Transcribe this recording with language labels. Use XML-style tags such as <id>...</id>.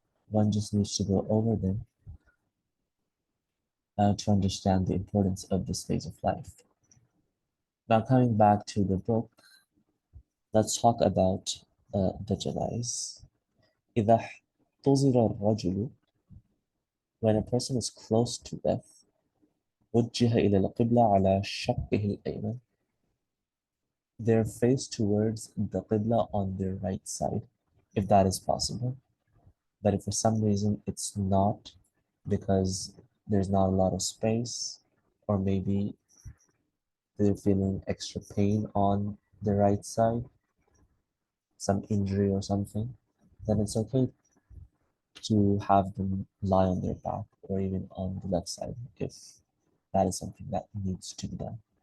<en>One just needs to go over them to understand the importance of this phase of life. Now, coming back to the book, let's talk about the janais.</en> <ar>إذا احتضر الرجل,</ar> <en>when a person is close to death,</en> <ar>وجه إلى القبلة على شقه الأيمن.</ar> <en>Their face towards the Qibla on their right side, if that is possible. But if for some reason it's not, because there's not a lot of space, or maybe they're feeling extra pain on the right side, some injury or something, then it's okay to have them lie on their back or even on the left side if that is something that needs to be done.</en>